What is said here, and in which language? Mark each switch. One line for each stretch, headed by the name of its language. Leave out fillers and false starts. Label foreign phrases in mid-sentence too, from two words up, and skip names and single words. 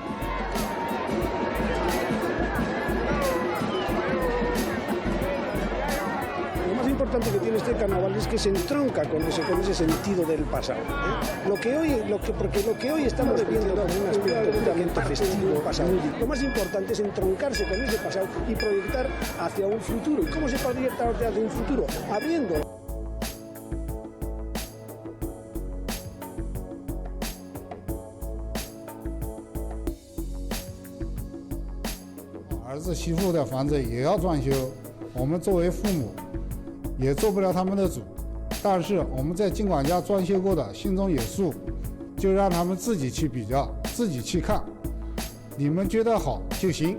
Spanish: Lo importante que tiene este carnaval es que se entronca con ese sentido del pasado. Porque lo que hoy estamos viviendo como un aspecto puramente festivo pasado, lo más importante es entroncarse con ese pasado y proyectar hacia un futuro. ¿Y cómo se proyecta hacia un futuro? Abriendo.
Chinese: 儿子媳妇的房子也要装修，我们作为父母也做不了他们的主，但是我们在经管家装修过的心中有数，就让他们自己去比较，自己去看，你们觉得好就行。